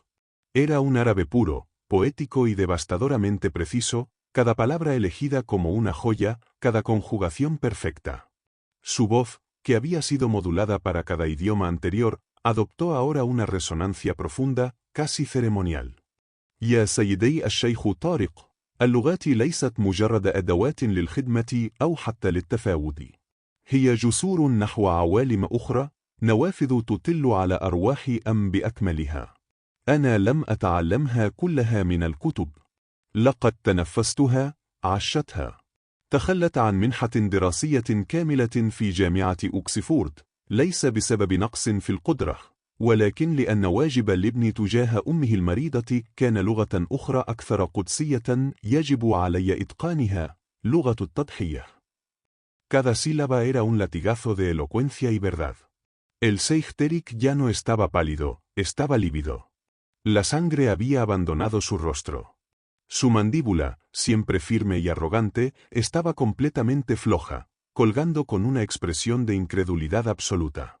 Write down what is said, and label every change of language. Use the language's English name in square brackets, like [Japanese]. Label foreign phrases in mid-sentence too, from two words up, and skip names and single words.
[Spanish] Era un árabe puro, poético y devastadoramente preciso, cada palabra elegida como una joya, cada conjugación perfecta. Su voz, que había sido modulada para cada idioma anterior, adoptó ahora una resonancia profunda, casi ceremonial. [Arabic] يا سيدي الشيخ طارق، اللغات ليست مجرد أدوات للخدمة أو حتى للتفاوض. هي جسور نحو عوالم أخرى، نوافذ تطل على أرواح بأكملها. أنا لم أتعلمها كلها من الكتب. لقد تنفستها، عشتها. تخلت عن منحة دراسية كاملة في جامعة أوكسفورد، ليس بسبب نقص في القدرة، ولكن لأن واجب الابن تجاه أمه المريضة كان لغة أخرى أكثر قدسية يجب علي إتقانها، لغة التضحية. [Spanish] Cada sílaba era un latigazo de elocuencia y verdad. El Seich Terik ya no estaba pálido, estaba lívido. La sangre había abandonado su rostro. Su mandíbula, siempre firme y arrogante, estaba completamente floja, colgando con una expresión de incredulidad absoluta.